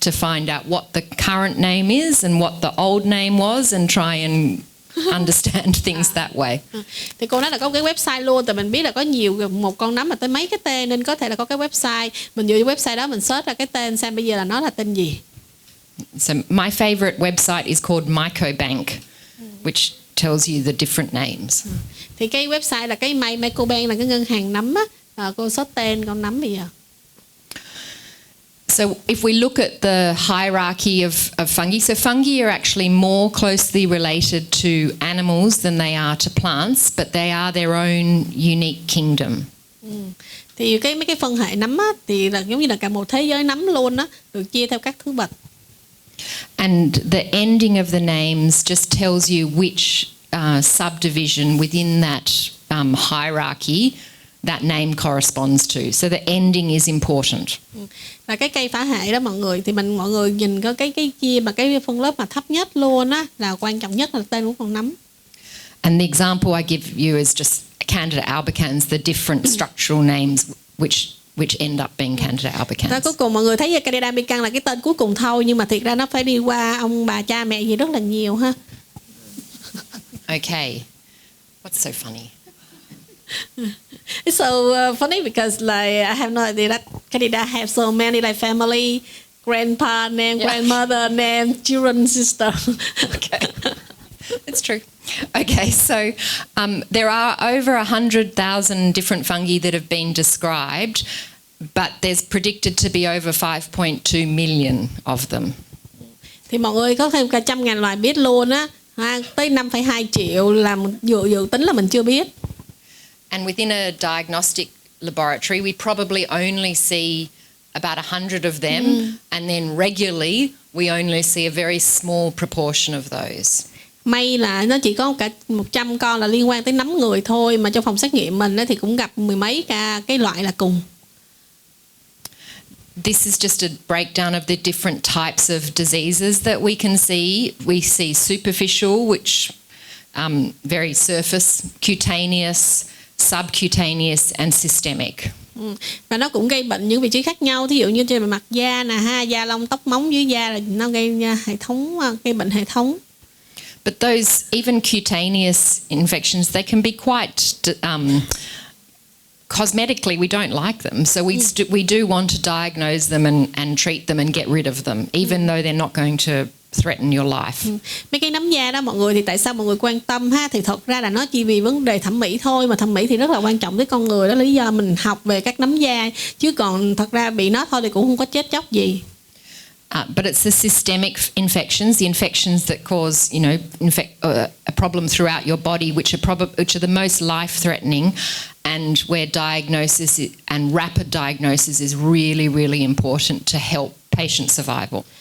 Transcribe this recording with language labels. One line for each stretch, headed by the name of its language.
English: to find out what the current name is and what the old name was and try and understand things that way.
Vietnamese: Thì cô nói là có cái website luôn, tại mình biết là có một con nấm mà tới mấy cái tên, nên có thể là có cái website, mình dựa vào website đó mình search ra cái tên xem bây giờ là nó là tên gì.
English: So my favorite website is called Mycobank, which tells you the different names.
Vietnamese: Thì cái website là cái Mycobank là cái ngân hàng nấm á, cô search tên con nấm bây giờ.
English: So if we look at the hierarchy of fungi, so fungi are actually more closely related to animals than they are to plants, but they are their own unique kingdom.
Vietnamese: Thì mấy cái phân hệ nấm á, thì là giống như là cả một thế giới nấm luôn á, được chia theo các thứ bậc.
English: And the ending of the names just tells you which subdivision within that hierarchy that name corresponds to. So the ending is important.
Vietnamese: Là cái cây phả hệ đó mọi người, thì mọi người nhìn có cái chia mà cái phân lớp mà thấp nhất luôn á, là quan trọng nhất là tên của con nấm.
English: And the example I give you is just Candida albicans, the different structural names which end up being Candida albicans.
Vietnamese: Cuối cùng mọi người thấy Candida albicans là cái tên cuối cùng thôi, nhưng mà thiệt ra nó phải đi qua ông bà cha mẹ gì rất là nhiều ha.
English: Okay. What's so funny? It's so funny because like I have no idea that Candida have so many like family, grandpa name, grandmother name, children, sister. Okay. It's true. Okay, so there are over 100,000 different fungi that have been described, but there's predicted to be over 5.2 million of them.
Vietnamese: Thì mọi người có thêm cả 100.000 loài biết luôn á, tới 5,2 triệu là dự tính là mình chưa biết.
English: And within a diagnostic laboratory, we probably only see about 100 of them, and then regularly we only see a very small proportion of those.
Vietnamese: May là nó chỉ có cả 100 con là liên quan tới nấm người thôi, mà trong phòng xét nghiệm mình thì cũng gặp mười mấy cái loại là cùng.
English: This is just a breakdown of the different types of diseases that we can see. We see superficial, which very surface, cutaneous, subcutaneous and systemic.
Vietnamese: Và nó cũng gây bệnh những vị trí khác nhau, thí dụ như trên mặt da nè ha, da lông tóc móng dưới da là nó gây bệnh hệ thống.
English: But those even cutaneous infections, they can be quite cosmetically we don't like them, so we do want to diagnose them and treat them and get rid of them, even though they're not going to threaten your life.
Vietnamese: Mấy cái nấm da đó mọi người, thì tại sao mọi người quan tâm ha? Thì thật ra là nó chỉ vì vấn đề thẩm mỹ thôi, mà thẩm mỹ thì rất là quan trọng với con người, đó là lý do mình học về các nấm da, chứ còn thật ra bị nó thôi thì cũng không có chết chóc gì.
English: But it's the systemic infections, the infections that cause, a problem throughout your body, which are the most life-threatening, and where diagnosis and rapid diagnosis is really, really important to help patient survival.